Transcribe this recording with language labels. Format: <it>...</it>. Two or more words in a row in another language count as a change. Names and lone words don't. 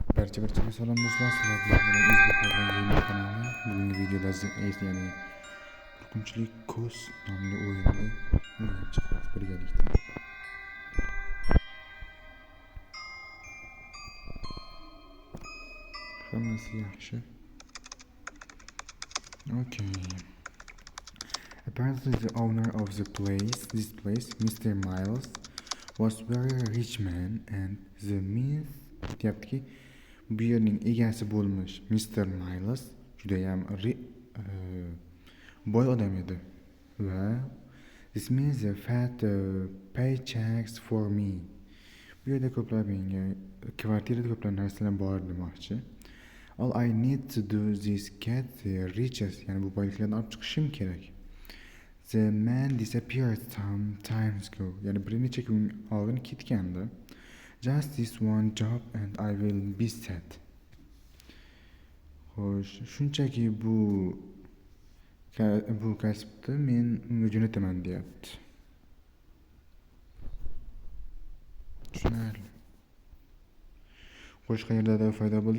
<uz>Barchaga salom do'stlar, sizlar bilan O'zbek Gaming kanali. Bugungi videoda ya'ni qo'rqinchli ko'z nomli o'yinni o'ynab chiqamiz birgalikda. Hammasi yaxshi. Okay.</uz> <en>Apparently the owner of this place, Mr. Miles, was very rich man and the myth</en> <uz>deyaptiki, bu yerning egasi bo'lmish</uz> <en>Mr. Miles</en> <uz>juda ham boy odam edi va</uz> <en>this means a fat paychecks for me.</en> <uz>Bu yerda ko'plab menga kvartirada ko'plab narsalar bor demoqchi.</uz> <en>All I need to do is get the riches,</en> <uz>ya'ni bu boyliklarni olib chiqishim kerak.</uz> <en>The man disappeared some time ago,</en> <uz>ya'ni bir necha kun oldin ketgandi.</uz> <en>Just this one job and I will be set.</en> <uz>Xo'sh, shunchaki bu kasbni men jo'nataman deyapti. Tushunarli. Xo'sh, qayerda foyda bo'ldik?</uz>